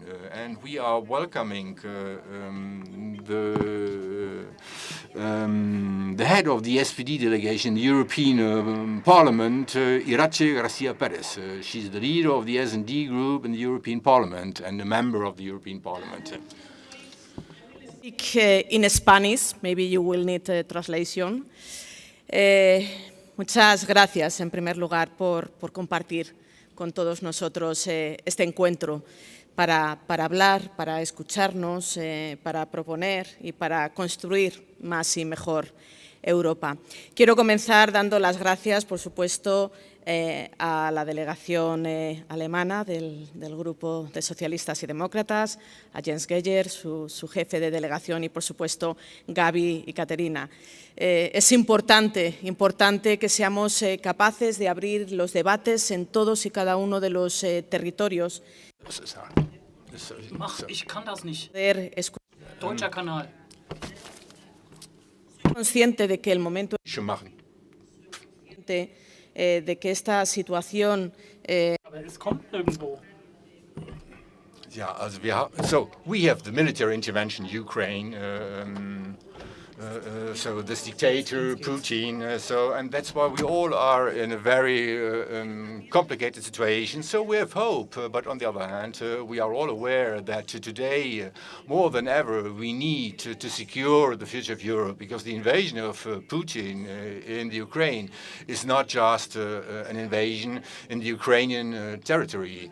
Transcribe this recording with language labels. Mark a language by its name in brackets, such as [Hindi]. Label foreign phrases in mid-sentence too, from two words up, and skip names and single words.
[English] And we are welcoming the head of the SPD delegation, the European Parliament, Irache Garcia Perez. She's the leader of the S&D group in the European Parliament and a member of the European Parliament. Speak in Spanish, maybe you will need a translation. [Spanish] Muchas gracias, en primer lugar, por compartir con todos nosotros este encuentro para hablar, para escucharnos, para proponer y para construir más y mejor Europa. Quiero comenzar dando las gracias, por supuesto, a la delegación alemana del Grupo de Socialistas y Demócratas, a Jens Geier, su jefe de delegación, y, por supuesto, Gaby y Caterina. Es importante que seamos capaces de abrir los debates en todos y cada uno de los territorios. [German] Ich kann das nicht. Deutscher Kanal. [Spanish] Consciente de que el momento de que esta situación [German] Aber es kommt nirgendwo. [English] Yeah, so we have the military intervention in Ukraine. So this dictator, Putin, and that's why we all are in a very complicated situation. So we have hope, but on the other hand, we are all aware that today, more than ever, we need to secure the future of Europe, because the invasion of Putin in the Ukraine is not just an invasion in the Ukrainian territory.